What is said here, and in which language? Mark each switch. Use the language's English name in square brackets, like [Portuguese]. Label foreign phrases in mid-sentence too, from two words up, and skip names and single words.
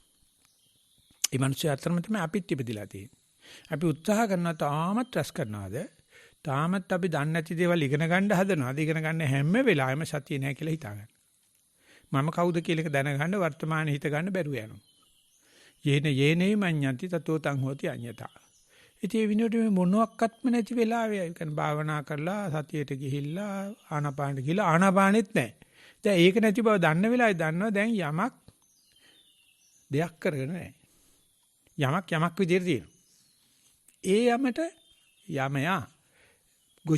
[Sinhala] මේ මිනිස්සු අතරම තමයි අපිත් ඉපදිලා තියෙන්නේ. අපි උත්සාහ කරනවා තාමත් රැස් කරනවාද? තාමත් අපි දන්නේ නැති දේවල් ඉගෙන ගන්න හදනවාද? ඉගෙන ගන්න හැම වෙලාවෙම සතිය නැහැ කියලා හිතාගන්න. මම කවුද කියලා එක දැනගන්න වර්තමානයේ හිත ගන්න බැරුව යනවා. [Pali] යේනේ මඤ්ඤන්ති තතෝ තං හෝති අඤ්ඤතා. [Sinhala] ඉතින් විනෝඩ මේ මොනක්වත්ම නැති වෙලාවේ ඒ කියන්නේ භාවනා කරලා සතියට ගිහිල්ලා ආනාපානෙට ගිහිල්ලා ආනාපානෙත් නැහැ. දැන් ඒක නැති බව දන්න වෙලාවේ දන්නවා දැන් යමක් දෙයක් කරගෙන නැහැ. යමක් විදිහට තියෙනවා. ඒ යමට යමයා ගොජේ කියලා කියනවා.